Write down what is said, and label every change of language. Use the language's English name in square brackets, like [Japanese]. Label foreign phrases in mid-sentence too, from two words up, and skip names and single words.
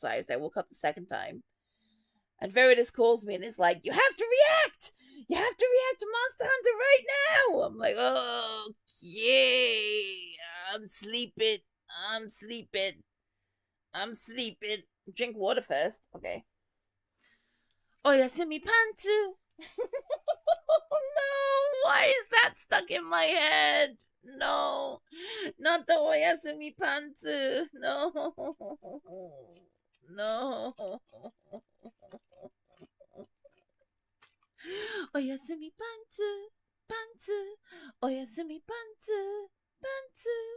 [English] I woke up the second time. And Veritas calls me and is like, "You have to react! You have to react to Monster Hunter right now!" I'm like, "Okay. I'm sleeping. I'm sleeping. I'm sleeping." Drink water first. Okay. Oyasumi Pantu! No! Why is that stuck in my head? No. Not the Oyasumi Pantu. No. No. Oyasumi Pantu. Pantu. Oyasumi Pantu. Pantu.